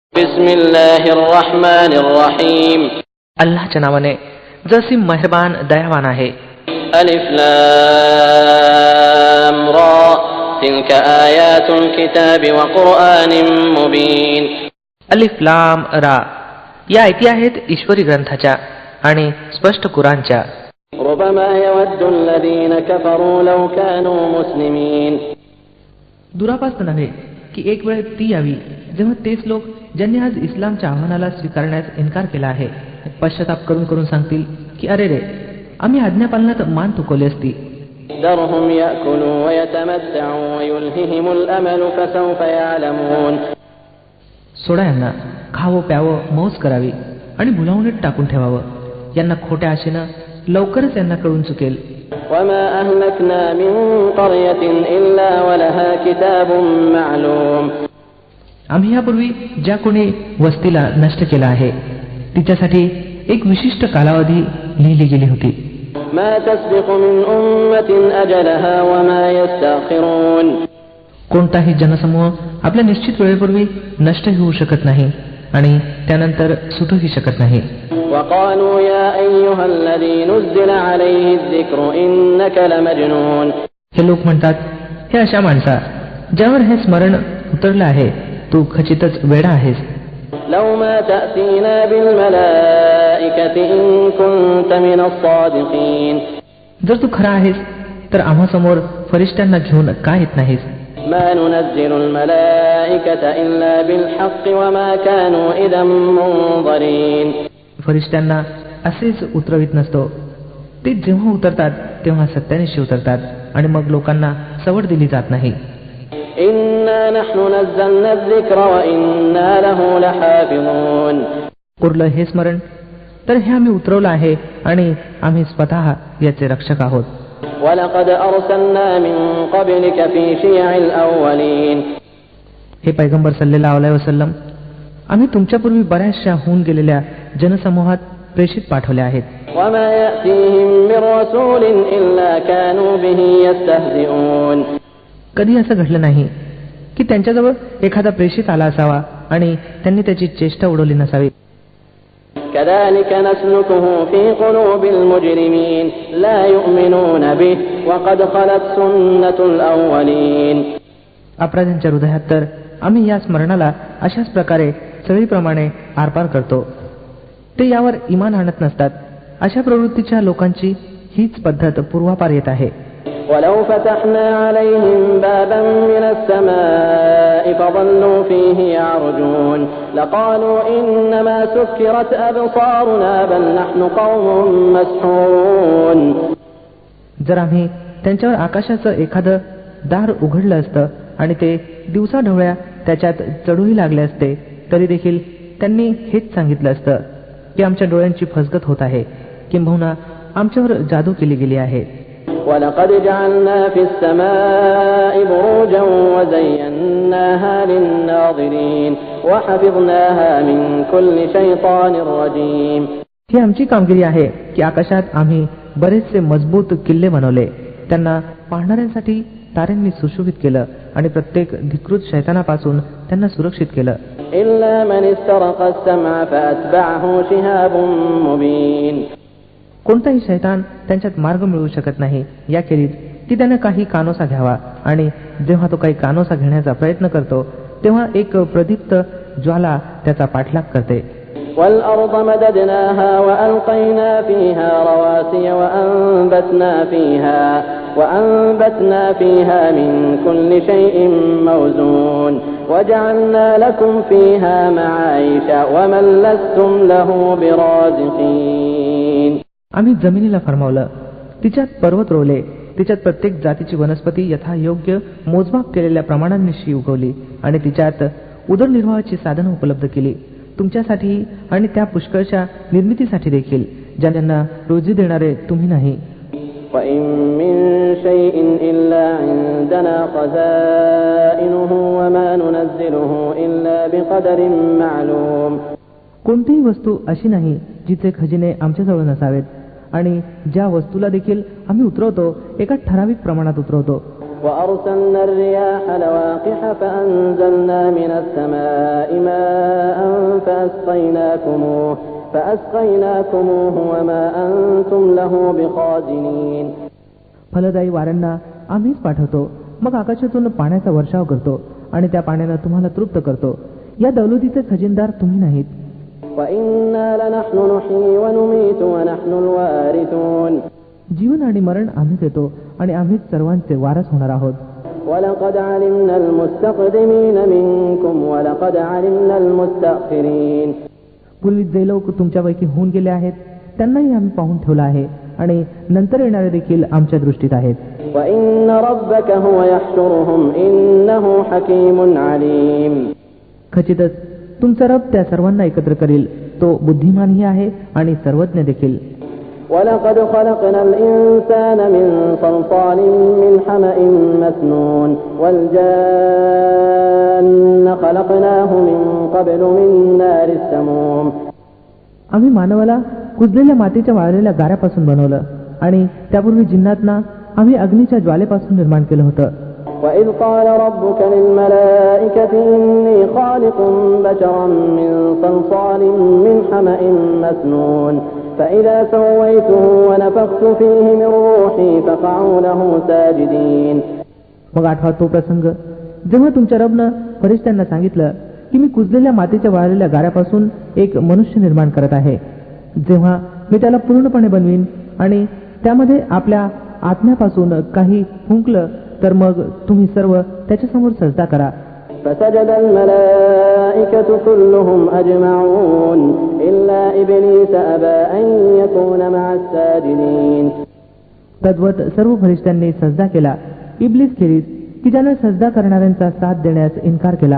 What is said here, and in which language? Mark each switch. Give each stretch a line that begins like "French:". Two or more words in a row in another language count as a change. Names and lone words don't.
Arabic: بسم الله الرحمن الرحيم.
Marathi: अल्लाहच्या नावाने जो असीम मेहरबान दयावान आहे.
Arabic: الر تلك آيات الكتاب وقرآن مبين. الر
Marathi: या आयती आहेत ईश्वरी ग्रंथाच्या आणि स्पष्ट कुराणच्या.
Arabic: ربما يود الذين كفروا لو كانوا مسلمين.
Marathi: दुरापास्त नव्हे की एक वेळ ती यावी जेव्हा तेच लोक ज्यांनी आज इस्लामच्या आव्हानाला स्वीकारण्यास इन्कार केला आहे पश्चाताप करून करून सांगतील की अरे रे, आम्ही आज्ञापालनात मान तुकवली असती.
Arabic: ذرهم يأكلوا ويتمتعوا ويلههم الأمل فسوف يعلمون.
Marathi: सोडा यांना, खावं प्यावं मौज करावी आणि भुलावणीत टाकून ठेवावं. यांना खोट्या आशेनं लवकरच यांना कळून चुकेल.
Arabic: وما أهلكنا من قرية إلا ولها كتاب معلوم.
Marathi: आम्ही यापूर्वी ज्या कोणी वस्तीला नष्ट केला आहे तिच्यासाठी एक विशिष्ट कालावधी लिहिली गेली होती.
Arabic: ما تسبق من أمة أجلها وما يستأخرون.
Marathi: कोणताही जनसमूह आपल्या निश्चित वेळेपूर्वी नष्ट होऊ शकत नाही आणि त्यानंतर सुटूही शकत नाही.
Arabic: وقالوا يا أيها الذي نزل عليه الذكر إنك لمجنون.
Marathi: हे लोक म्हणतात, हे अशा माणसा ज्यावर हे स्मरण उतरलं आहे तू खचितच वेडा आहेस.
Arabic: لو ما تأتينا بالملائكة إن كنت من الصادقين.
Marathi: जर तू खरा आहेस तर आम्हा समोर फरिश्त्यांना घेऊन का येत नाहीस.
Arabic: ما ننزل الملائكة إلا بالحق وما كانوا إذا منظرين.
Marathi: फरिश्त्यांना असेच उतरवित नसतो. ते जेव्हा उतरतात तेव्हा सत्यानिशी उतरतात आणि मग लोकांना सवड दिली जात नाही.
Arabic: إنا نحن نزلنا الذكر وإنا له لحافظون.
Marathi: उरलं हे स्मरण तर हे आम्ही उतरवलं आहे आणि आम्ही स्वतः याचे रक्षक आहोत.
Arabic: ولقد أرسلنا من قبلك في شيع الأولين.
Marathi: हे पैगंबर
Arabic: صلى الله عليه وسلم,
Marathi: आम्ही तुमच्यापूर्वी बऱ्याचशा होऊन गेलेल्या जनसमूहात प्रेषित पाठवले आहेत.
Arabic: وما يأتيهم من رسول إلا كانوا به يستهزئون.
Marathi: कधी असं घडलं नाही की त्यांच्याजवळ एखादा प्रेषित आला असावा आणि त्यांनी त्याची चेष्टा उडवली नसावी.
Arabic: كذلك نسلكه في قلوب المجرمين لا يؤمنون به وقد خلت سنة الأولين.
Marathi: अपराध्यांच्या हृदयात तर आम्ही या स्मरणाला अशाच प्रकारे सळीप्रमाणे आरपार करतो. ते यावर इमान आणत नसतात. अशा प्रवृत्तीच्या लोकांची हीच पद्धत पूर्वापार येत आहे.
Arabic: ولو فتحنا عليهم بابا من السماء فظلوا فيه يعرجون لقالوا إنما سكرت أبصارنا بل نحن قوم مسحورون.
Marathi: जर आम्ही त्यांच्यावर आकाशाचं एखादं दार उघडलं असतं आणि ते दिवसाढवळ्या त्याच्यात चढूही लागले असते तरी देखील त्यांनी हेच सांगितलं असतं की आमच्या डोळ्यांची फसगत होत आहे, किंबहुना आमच्यावर जादू केली गेली आहे.
Arabic: ولقد جعلنا في السماء بروجا وزيناها للناظرين وحفظناها من كل شيطان رجيم.
Marathi: ही आमची कामगिरी आहे की आकाशात आम्ही बरेचसे मजबूत किल्ले बनवले, त्यांना पाहणाऱ्यांसाठी ताऱ्यांनी सुशोभित केलं आणि प्रत्येक धिकृत शैतानापासून त्यांना सुरक्षित केलं.
Arabic: إلا من استرق السمع فأتبعه شهاب مبين.
Marathi: कोणताही शैतान त्यांच्यात मार्ग मिळवू शकत नाही याखेरीज की त्यानं काही कानोसा घ्यावा, आणि जेव्हा तो काही कानोसा घेण्याचा प्रयत्न करतो तेव्हा एक प्रदीप्त ज्वाला त्याचा पाठलाग करते.
Arabic: والأرض مددناها وألقينا فيها رواسي وأنبتنا فيها من كل شيء موزون وجعلنا لكم فيها معايش ومن لستم له برازقين.
Marathi: आम्ही जमिनीला फरमावलं, तिच्यात पर्वत रोवले, तिच्यात प्रत्येक जातीची वनस्पती यथायोग्य मोजमाप केलेल्या प्रमाणांनिशी उगवली आणि तिच्यात उदरनिर्वाहाची साधनं उपलब्ध केली तुमच्यासाठी आणि त्या पुष्कळच्या निर्मितीसाठी देखील ज्यांना रोजी देणारे तुम्ही नाही.
Arabic: وَإِن مِّن شَيْءٍ إِلَّا عِندَنَا خَزَائِنُهُ وَمَا نُنَزِّلُهُ إِلَّا بِقَدَرٍ مَّعْلُومٍ.
Marathi: कोणतीही वस्तू अशी नाही जिचे खजिने आमच्याजवळ नसावेत, आणि ज्या वस्तूला देखील आम्ही उतरवतो एका ठराविक प्रमाणात उतरवतो.
Arabic: وأرسلنا الرياح لواقح فأنزلنا من السماء ماء فأسقيناكموه وما أنتم له بخازنين.
Marathi: फलदायी वाऱ्यांना आम्हीच पाठवतो, मग आकाशातून पाण्याचा वर्षाव करतो आणि त्या पाण्यानं तुम्हाला तृप्त करतो. या दौलतीचे खजिनदार तुम्ही नाहीत.
Arabic: وإنا لنحن نحيي ونميت ونحن الوارثون.
Marathi: जीवन आणि मरण आम्ही देतो आणि आम्हीच सर्वांचे वारस होणार आहोत.
Arabic: ولقد علمنا المستقدمين منكم ولقد علمنا المستأخرين.
Marathi: पूर्वी जे लोक तुमच्यापैकी होऊन गेले आहेत त्यांनाही आम्ही पाहून ठेवलं आहे आणि नंतर येणारे देखील आमच्या दृष्टीत आहेत.
Arabic: وإن ربك هو يحشرهم إنه حكيم عليم.
Marathi: खचितच तुमचा रब त्या सर्वांना एकत्र करील, तो बुद्धिमानही आहे आणि सर्वज्ञ देखील.
Arabic: ولقد خلقنا الإنسان من صلصال من حمأ مسنون والجان خلقناه من قبل من نار السموم.
Marathi: आम्ही मानवाला कुजलेल्या मातीच्या वाळलेल्या गाऱ्यापासून बनवलं आणि त्यापूर्वी जिन्नातना आम्ही अग्नीच्या ज्वालेपासून निर्माण केलं होतं.
Arabic: وإذ قال ربك للملائكة إني خالق بشرا من صلصال من حمأ مسنون فإذا سويته ونفخت فيه من روحي فقعوا له ساجدين.
Marathi: मग आठवा तो प्रसंग जेव्हा तुमच्या रबनं फरिश्त्यांना सांगितलं की मी कुजलेल्या मातीच्या वाळलेल्या गाऱ्यापासून एक मनुष्य निर्माण करत आहे. जेव्हा मी त्याला पूर्णपणे बनवीन आणि त्यामध्ये आपल्या आत्म्यापासून काही फुंकलं तर मग तुम्ही सर्व त्याच्यासमोर सजदा करा.
Arabic: فسجد الملائكة كلهم أجمعون إلا إبليس أبى أن يكون مع الساجدين.
Marathi: तद्वत सर्व फरिश्त्यांनी सजदा केला, इब्लिस खेरीज की ज्याने सजदा करणाऱ्यांचा साथ देण्यास इन्कार केला.